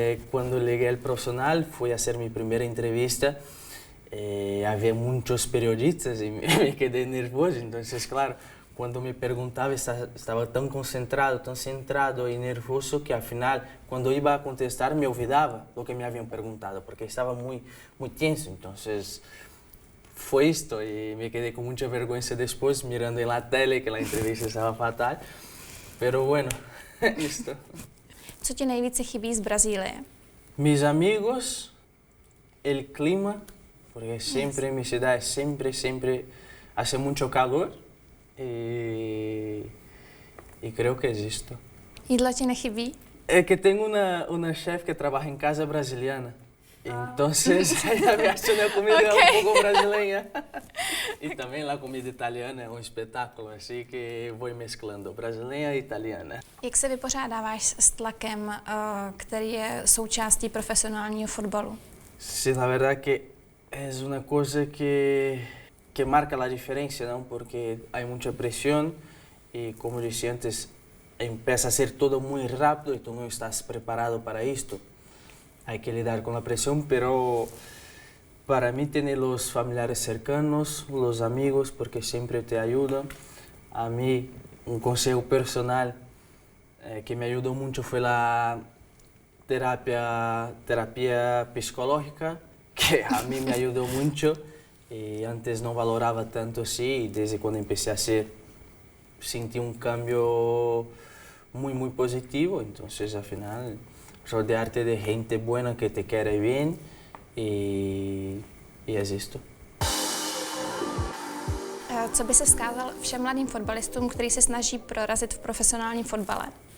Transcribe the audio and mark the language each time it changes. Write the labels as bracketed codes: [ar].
[es] Cuando llegué al profesional, fui a hacer mi primera entrevista, había muchos periodistas y me quedé nervioso, entonces claro, cuando me preguntaba estaba tan concentrado, tan centrado y nervioso que al final, cuando iba a contestar, me olvidaba lo que me habían preguntado, porque estaba muy tenso, entonces fue esto y me quedé con mucha vergüenza después mirando en la tele que la entrevista estaba fatal, pero bueno, esto. [cs] Co ti nejvíce chybí z Brazílie? [es] Mis amigos, el clima, porque siempre en mi ciudad siempre hace mucho calor y creo que es esto. [cs] Jídlo ti nechybí? [es] Es que tengo una chef que trabaja en casa brasiliana. Entonces, ella me hace una comida un poco brasileña. Y también la comida italiana es un espectáculo, así que voy mezclando brasileña e italiana. [cs] Jak se vypořádáváš s tlakem, který je součástí profesionálního fotbalu? [es] Sí, la verdad que es una cosa que marca la diferencia, ¿no? Porque hay mucha presión y, como decía antes, empieza a ser todo muy rápido y tú no estás preparado para esto. Hay que lidiar con la presión, pero para mí tener los familiares cercanos, los amigos, porque siempre te ayudan. A mí un consejo personal que me ayudó mucho fue la terapia psicológica, que a mí me ayudó mucho y antes no valoraba tanto así y desde cuando empecé a hacer sentí un cambio muy positivo, entonces al final rodearte de gente buena que te quiere bien y es esto. [cs] Co by se vzkázal všem mladým fotbalistům, kteří se snaží prorazit v profesionálním fotbale?